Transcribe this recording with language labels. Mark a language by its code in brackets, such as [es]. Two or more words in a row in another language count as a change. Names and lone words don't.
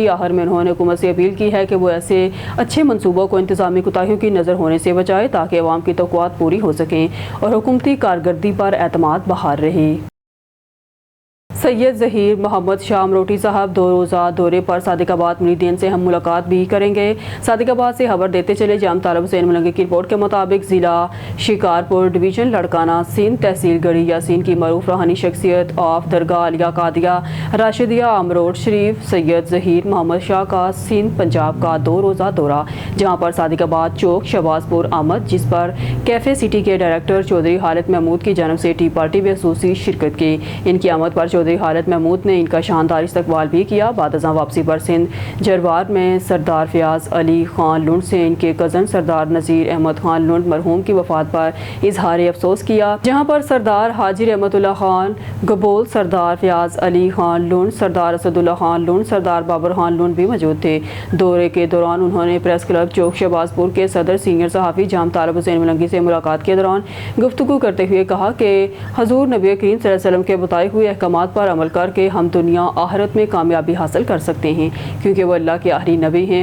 [ur] آخر میں انہوں نے حکومت سے اپیل کی ہے کہ وہ ایسے اچھے منصوبوں کو انتظامی کوتاہیوں کی نذر ہونے سے بچائے تاکہ عوام کی توقعات پوری ہو سکیں اور حکومتی کارکردگی پر اعتماد بحال رہے. سید ظہیر محمد شاہ امروٹی صاحب 2 روزہ دورے پر صادق آباد مریدین سے ہم ملاقات بھی کریں گے. صادق آباد سے خبر دیتے چلے جام طالب حسین ملنگی کی رپورٹ کے مطابق ضلع شکارپور ڈویژن لاڑکانہ سندھ تحصیل گڑھی یاسین کی معروف روحانی شخصیت آف درگاہ عالیہ قادریہ راشدیہ امروٹ شریف سید ظہیر محمد شاہ کا سندھ پنجاب کا 2 روزہ دورہ، جہاں پر صادق آباد چوک شہباز پور آمد، جس پر کیفے سٹی کے ڈائریکٹر چوہدری خالد محمود کی جانب سے [en] tea party [ur] میں خصوصی شرکت کی. ان کی آمد پر چوہدری چوہدری خالد محمود نے ان کا شاندار استقبال بھی کیا. بعد ازاں واپسی پر سندھ جروار میں سردار فیاض علی خان لنڈ سے ان کے کزن سردار نذیر احمد خان لنڈ مرحوم کی وفات پر اظہار افسوس کیا، جہاں پر سردار حاجی رحمت اللہ خان گبول، سردار فیاض علی خان لنڈ، سردار اسد اللہ خان لنڈ، سردار بابر خان لنڈ بھی موجود تھے. دورے کے دوران انہوں نے [en] press club [ur] چوک شہباز پور کے صدر سینئر صحافی جام طالب حسین ملنگی سے ملاقات کے دوران گفتگو کرتے ہوئے کہا کہ حضور نبی کریم [ar] صلى الله عليه وسلم [ur] کے بتائے ہوئے احکامات پر عمل کر کے ہم دنیا آخرت میں کامیابی حاصل کر سکتے ہیں، کیونکہ وہ اللہ کے آخری نبی ہیں.